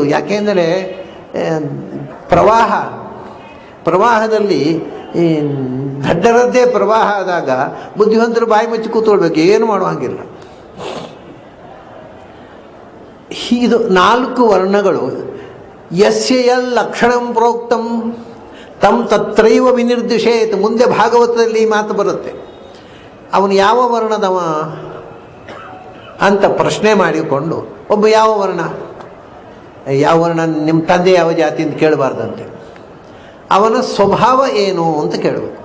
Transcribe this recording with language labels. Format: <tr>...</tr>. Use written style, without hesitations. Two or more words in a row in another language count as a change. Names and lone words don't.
<kn>ಯಾಕೆಂದರೆ ಪ್ರವಾಹದಲ್ಲಿ ಈ ದಡ್ಡರದ್ದೇ ಪ್ರವಾಹ ಆದಾಗ ಬುದ್ಧಿವಂತರು ಬಾಯಿ ಮುಚ್ಚಿ ಕೂತ್ಕೊಳ್ಬೇಕು, ಏನು ಮಾಡುವಂಗಿಲ್ಲ. ಇದು 4 ವರ್ಣಗಳು.</kn> <sa>ಯಸ್ಯ ಯಲ್ ಲಕ್ಷಣಂ ಪ್ರೋಕ್ತಂ ತಂ ತತ್ರೈವ ವಿನಿರ್ದಿಶೇತ್.</sa> <kn>ಮುಂದೆ ಭಾಗವತದಲ್ಲಿ ಈ ಮಾತು ಬರುತ್ತೆ. ಅವನು ಯಾವ ವರ್ಣದವ ಅಂತ ಪ್ರಶ್ನೆ ಮಾಡಿಕೊಂಡು, ಒಬ್ಬ ಯಾವ ವರ್ಣ ನಿಮ್ಮ ತಂದೆ ಯಾವ ಜಾತಿ ಅಂತ ಕೇಳಬಾರ್ದಂತೆ. ಅವನ ಸ್ವಭಾವ ಏನು ಅಂತ ಕೇಳಬೇಕು.</kn>